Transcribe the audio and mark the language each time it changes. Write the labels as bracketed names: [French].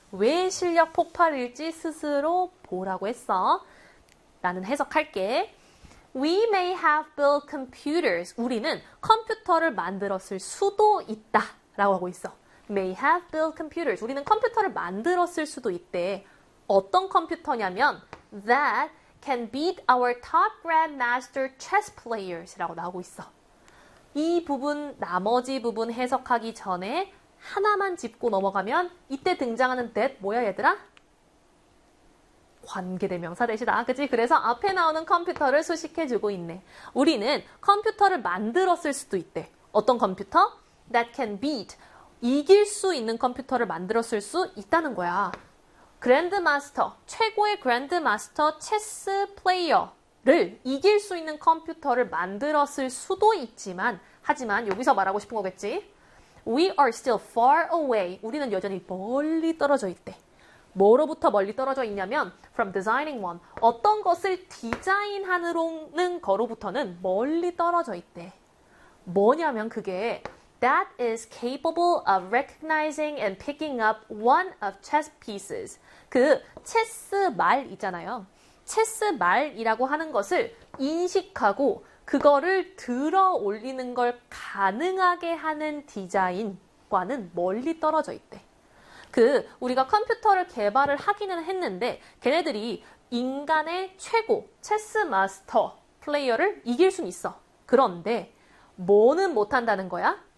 [Korean] 왜 실력 폭발일지 스스로 보라고 했어. 나는 해석할게. [English] We may have built computers. [Korean] 우리는 컴퓨터를 만들었을 수도 있다. 라고 하고 있어. [English] May have built computers. [Korean] 우리는 컴퓨터를 만들었을 수도 있대. 어떤 컴퓨터냐면 [English] that can beat our top grandmaster chess players. [Korean] 라고 나오고 있어. 이 부분, 나머지 부분 해석하기 전에 하나만 짚고 넘어가면 이때 등장하는 that 뭐야, 얘들아? 관계대명사 대시다. 그치? 그래서 앞에 나오는 컴퓨터를 수식해주고 있네. 우리는 컴퓨터를 만들었을 수도 있대. 어떤 컴퓨터? [English] That can beat. [Korean] 이길 수 있는 컴퓨터를 만들었을 수 있다는 거야. 그랜드마스터, 최고의 그랜드마스터 체스 플레이어. 를 이길 수 있는 컴퓨터를 만들었을 수도 있지만, 하지만 여기서 말하고 싶은 거겠지? [English] We are still far away. [Korean] 우리는 여전히 멀리 떨어져 있대. 뭐로부터 멀리 떨어져 있냐면, [English] from designing one. [Korean] 어떤 것을 디자인하는 거로부터는 멀리 떨어져 있대. 뭐냐면 그게 [English] that is capable of recognizing and picking up one of chess pieces. [Korean] 그 체스 말 있잖아요. 체스 말이라고 하는 것을 인식하고 그거를 들어 올리는 걸 가능하게 하는 디자인과는 멀리 떨어져 있대. 그 우리가 컴퓨터를 개발을 하기는 했는데 걔네들이 인간의 최고 체스 마스터 플레이어를 이길 순 있어. 그런데 뭐는 못 한다는 거야?